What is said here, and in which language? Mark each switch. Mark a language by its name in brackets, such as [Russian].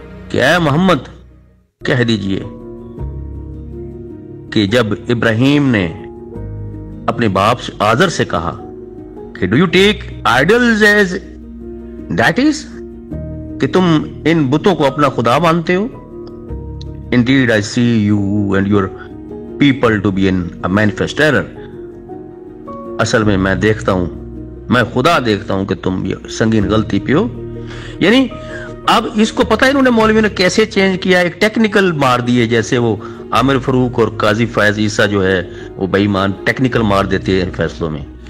[Urdu] کہ اے محمد کہہ دیجئے کہ جب ابراہیم نے اپنے باپ آزر سے کہا کہ [English] do you take idols as deities, [Urdu] کہ تم ان بتوں کو اپنا خدا مانتے ہو. [English] Indeed I see you and your people to be in a manifest error. [Urdu] اصل میں دیکھتا ہوں، میں خدا دیکھتا ہوں کہ تم یہ سنگین غلطی پہ ہو. یعنی اب اس کو پتہ ہے انہوں نے مولوی نے کیسے چینج کیا, ایک ٹیکنیکل مار دیے, جیسے وہ عامر فاروق اور قاضی فیض عیسیٰ جو ہے وہ بے ایمان ٹیکنیکل مار دیتے ہیں فیصلوں میں.